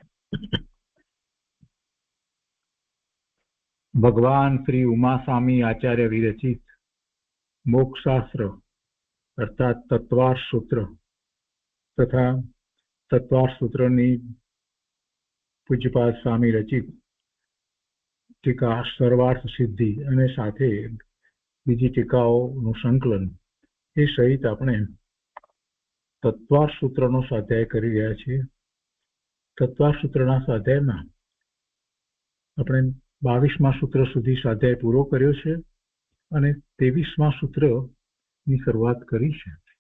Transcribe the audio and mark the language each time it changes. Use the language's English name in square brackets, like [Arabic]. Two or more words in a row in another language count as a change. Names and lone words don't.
[Gujarati] ભગવાન શ્રી ઉમાસ્વામી આચાર્ય વિરચિત મોક્ષશાસ્ત્ર અર્થાત તત્વાર્થ સૂત્ર તથા તત્વાર્થ સૂત્રની પૂજ્યપાદ સ્વામી રચિત ટીકા સર્વાર્થ સિદ્ધિ અને સાથે બીજી ટીકાઓનું સંકલન એ સહિત આપણે તત્વાર્થ સૂત્રનો સ્વાધ્યાય કરી રહ્યા છીએ. તત્વાર્થ સૂત્રના સ્વાધ્યાયમાં આપણે 22મા સૂત્ર સુધી સ્વાધ્યાય પૂરો કર્યો છે અને 23મા સૂત્રની શરૂઆત કરી છે.